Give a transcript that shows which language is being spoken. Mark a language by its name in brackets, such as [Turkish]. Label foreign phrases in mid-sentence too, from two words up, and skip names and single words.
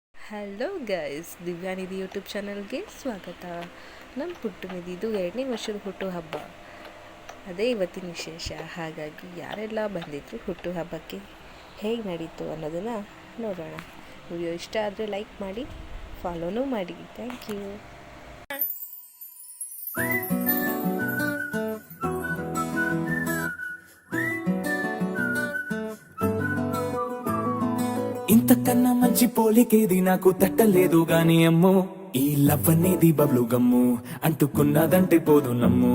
[English] hello guys, [Kannada] ದಿವ್ಯಾನಿಧಿ ಯೂಟ್ಯೂಬ್ ಚಾನಲ್ಗೆ ಸ್ವಾಗತ. ನಮ್ಮ ಪುಟ್ಟು ನಿಧಿದು 2ನೇ ವರ್ಷದ ಹುಟ್ಟುಹಬ್ಬ, ಅದೇ ಇವತ್ತಿನ ವಿಶೇಷ. ಹಾಗಾಗಿ ಯಾರೆಲ್ಲ ಬಂದಿದ್ರು ಹುಟ್ಟುಹಬ್ಬಕ್ಕೆ, ಹೇಗೆ ನಡೀತು ಅನ್ನೋದನ್ನು ನೋಡೋಣ. ವಿಡಿಯೋ ಇಷ್ಟ ಆದರೆ ಲೈಕ್ ಮಾಡಿ, ಫಾಲೋನೂ ಮಾಡಿ. [English] thank you. [Telugu] ఇంతకన్నా మంచి పోలికేది నాకు తట్టలేదు గాని అమ్మో, ఈ లవ్ అనేది [English] bubble gum, [Telugu] అంటుకున్నదంటే పోదు నమ్ము.